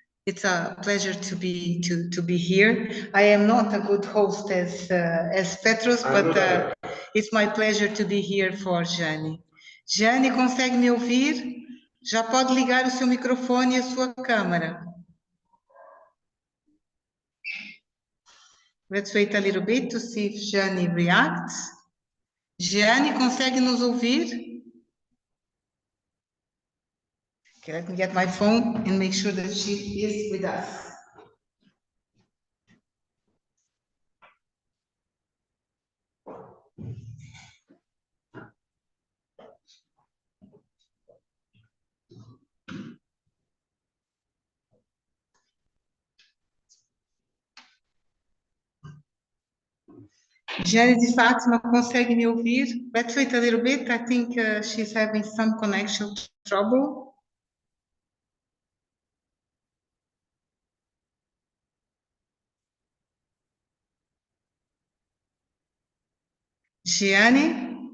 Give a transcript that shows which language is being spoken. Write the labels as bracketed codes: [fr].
[en] It's a pleasure to be here. I am not a good host as Petros, but it's my pleasure to be here for Jane. [pt] Jane, consegue me ouvir? Já pode ligar o seu microfone e a sua câmera. [en] Let's wait a little bit to see if Jane reacts. [pt] Jane, consegue nos ouvir? [en] Okay, let me get my phone and make sure that she is with us. [pt] Jane de Fatima, consegue me ouvir? [en] Let's wait a little bit. I think she's having some connection trouble. Gianni?